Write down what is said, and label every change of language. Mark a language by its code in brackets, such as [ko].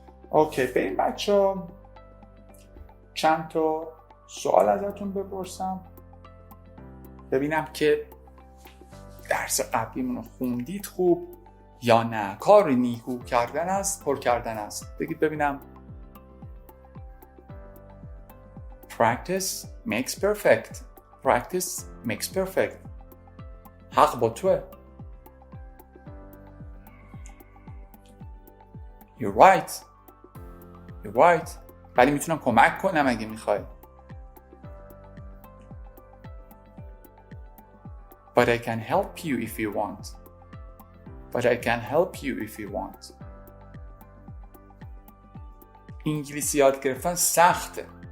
[fa] اوکی، بریم بچه‌ها چند تا سوال ازتون بپرسم ببینم که درس قبلیمون رو خوندید خوب یا نه. کار نیکو کردن است، پر کردن است. بگید ببینم. [en] Practice makes perfect. Practice makes perfect. [fa] حق با توه. [en] You're right. You're right. [fa] ولی میتونم کمک کنم اگه میخوای. [en] But I can help you if you want. But I can help you if you want. [fa] انگلیسی یاد گرفتن سخته.